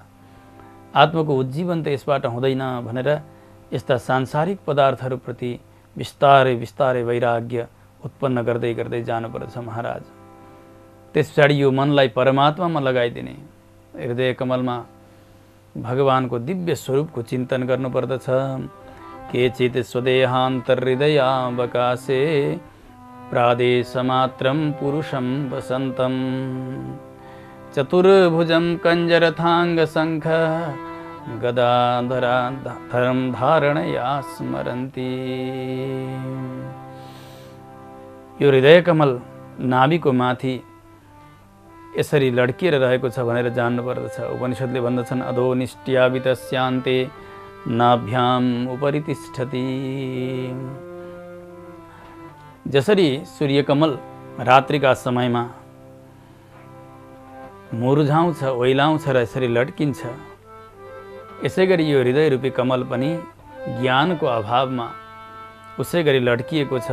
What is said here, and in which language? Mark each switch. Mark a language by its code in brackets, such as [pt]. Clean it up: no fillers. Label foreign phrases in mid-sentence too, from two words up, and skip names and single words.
[ne] आत्माको उज्जीवन त यसबाट हुँदैन भनेर यस्ता सांसारिक पदार्थहरूप्रति बिस्तारै बिस्तारै वैराग्य उत्पन्न गर्दै गर्दै जानुपर्छ महाराज। त्यस पछाडि यो मनलाई परमात्मामा लगाइदिने, हृदय कमलमा भगवानको दिव्य स्वरूपको चिन्तन गर्नुपर्दछ। [sa] केचित् स्वदेहान्तर्हृदयावकाशे प्रादेशमात्रं पुरुषं वसन्तं चतुर्भुजं कञ्जरथाङ्गशङ्ख गदाधरं धारणया स्मरन्ति। [ne] यो हृदय कमल नाभिको माथि यसरी लड्किएर रहेको छ भनेर जान्नुपर्दछ। उपनिषदले भन्दछन् [sa] अधोनिष्ट्यावितस्यान्ते नाभ्याम उपरि तिष्ठति। [ne] जसरी सूर्यकमल रात्रिका समयमा मुरझाउँछ, ओइलाउँछ र यसरी लड्किन्छ, यसै गरी यो हृदय रूपी कमल पनि ज्ञानको अभावमा उसै गरी लड्किएको छ।